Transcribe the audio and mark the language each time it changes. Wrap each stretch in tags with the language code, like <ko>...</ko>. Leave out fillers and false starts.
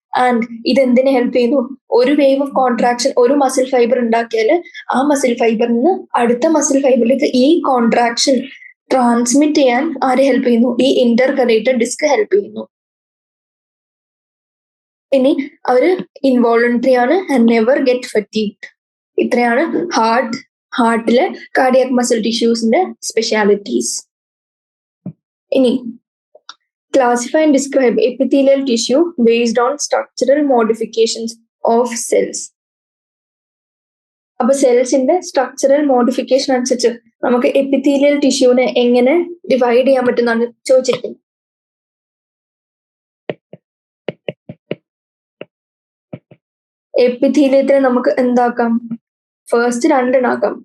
<ml>And ഇതെന്തിനെ help ചെയ്യുന്നു? ഒരു wave of contraction ഒരു മസിൽ ഫൈബർ ഉണ്ടാക്കിയാൽ ആ മസിൽ ഫൈബറിൽ നിന്ന് അടുത്ത മസിൽ ഫൈബറിലേക്ക് ഈ കോൺട്രാക്ഷൻ ട്രാൻസ്മിറ്റ് ചെയ്യാൻ ആരെ ഹെൽപ്പ് ചെയ്യുന്നു? ഈ ഇന്റർകലേറ്റഡ് ഡിസ്ക് ഹെൽപ്പ് ചെയ്യുന്നു. ഇനി അവര് ഇൻവോളണ്ടറി ആണ് ആൻഡ് നെവർ ഗെറ്റ് ഫറ്റീഗ്ഡ്. ഇത്രയാണ് ഹാർട്ടിലെ കാർഡിയാക് മസിൽ ടിഷ്യൂസിന്റെ സ്പെഷ്യാലിറ്റീസ്.</ml> <en>ഇനി classify and describe epithelial tissue based on structural modifications of cells.</en> <ml>അപ്പൊ സെൽസിന്റെ സ്ട്രക്ചറൽ മോഡിഫിക്കേഷൻ അനുസരിച്ച് നമുക്ക് എപ്പിത്തീലിയൽ ടിഷ്യൂവിനെ എങ്ങനെ ഡിവൈഡ് ചെയ്യാൻ പറ്റുന്നതാണ് ചോദിച്ചിരിക്കുന്നത്. എപ്പിത്തീലിയത്തിനെ നമുക്ക് എന്താക്കാം? ഫസ്റ്റ് രണ്ടെണ്ണാക്കാം.</ml>